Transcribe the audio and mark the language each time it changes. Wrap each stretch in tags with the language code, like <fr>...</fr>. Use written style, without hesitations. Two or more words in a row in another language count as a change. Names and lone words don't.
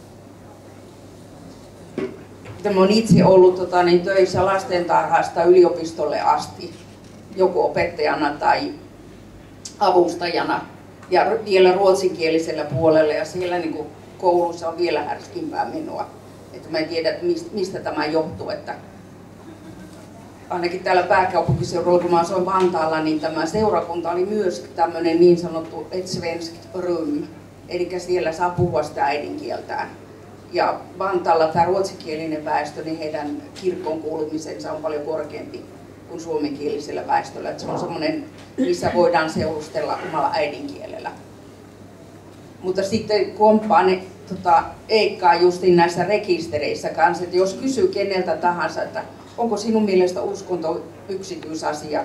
<fi>Mä olen itse ollut töissä lastentarhasta yliopistolle asti, joko opettajana tai avustajana ja vielä ruotsinkielisellä puolella, ja siellä niin kuin koulussa on vielä härskimpää menoa. Että mä en tiedä, että mistä tämä johtuu, että ainakin täällä pääkaupunkiseudulla, kun mä asuin Vantaalla, niin tämä seurakunta oli myös tämmöinen niin sanottu</fi> <sv>ett svenskt rum,</sv> <fi>eli siellä saa puhua sitä äidinkieltään. Ja Vantaalla tämä ruotsinkielinen väestö, niin heidän kirkkoon kuulumisensa on paljon korkeampi kuin suomenkielisellä väestöllä. Että se on semmoinen, missä voidaan seurustella omalla äidinkielellä. Mutta sitten komppaan ne Eikkaa justiin näissä rekistereissä kanssa, että jos kysyy keneltä tahansa, että onko sinun mielestä uskonto yksityisasia?</fi>